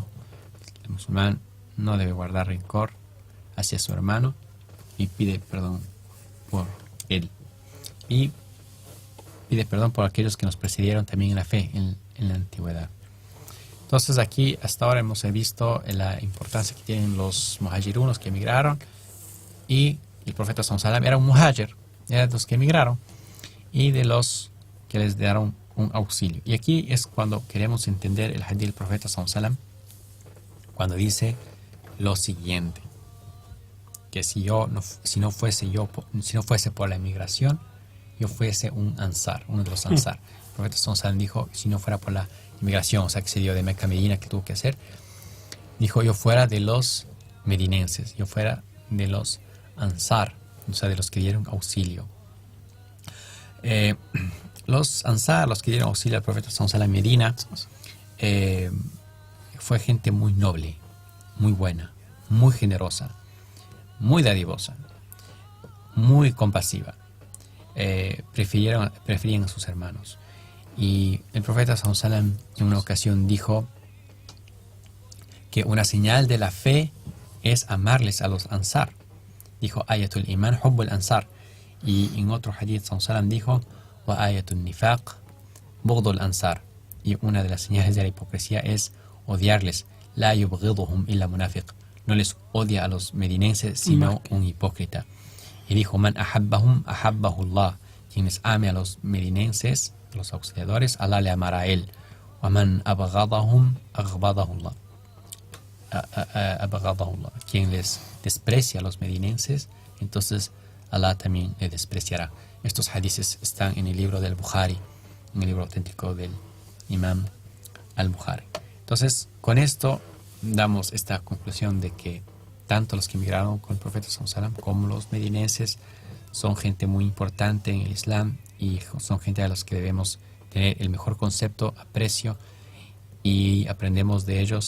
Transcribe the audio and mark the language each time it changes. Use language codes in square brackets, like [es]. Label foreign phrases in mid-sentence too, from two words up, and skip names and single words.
[es] El musulmán no debe guardar rencor hacia su hermano y pide perdón por él. Y pide perdón por aquellos que nos precedieron también en la fe, en la antigüedad. Entonces aquí hasta ahora hemos visto la importancia que tienen los muhajirunos que emigraron, y el profeta [ar] صلى الله عليه وسلم [es] era un muhajir, era de los que emigraron y de los que les dieron un auxilio. Y aquí es cuando queremos entender el hadith del profeta [ar] صلى الله عليه وسلم, [es] cuando dice lo siguiente, que si no fuese por la emigración, yo fuese un ansar, uno de los ansar. El profeta [ar] صلى الله عليه وسلم [es] dijo, si no fuera por la inmigración, o sea, que se dio de Meca a Medina, que tuvo que hacer, dijo, yo fuera de los medinenses, yo fuera de los ansar, o sea, de los que dieron auxilio. Los ansar, los que dieron auxilio al profeta [ar] صلى الله عليه وسلم [es] en Medina, fue gente muy noble, muy buena, muy generosa, muy dadivosa, muy compasiva. Preferían a sus hermanos. Y el profeta [ar] صلى الله عليه وسلم [es] en una ocasión dijo que una señal de la fe es amarles a los ansar. Dijo, [ar] آية الإيمان حب الأنصار. [es] Y en otro hadith [ar] صلى الله عليه وسلم dijo, وآية النفاق بغض الأنصار. [es] Y una de las señales de la hipocresía es odiarles. [ar] لا يبغضهم إلا منافق. [es] No les odia a los medinenses sino un hipócrita. Y dijo, [ar] من أحبهم أحبه الله. [es] Quien les ame a los medinenses, los auxiliadores, Allah le amará a él. [ar] وَمَنْ أَبْغَضَهُمْ أَغْبَضَهُ اللَّهُ. [es] Quien les desprecia a los medinenses, entonces Allah también le despreciará. Estos hadices están en el libro del Bukhari, en el libro auténtico del Imam al-Bukhari. Entonces, con esto damos esta conclusión de que tanto los que emigraron con el profeta ﷺ como los medinenses son gente muy importante en el Islam y son gente a los que debemos tener el mejor concepto, aprecio, y aprendemos de ellos.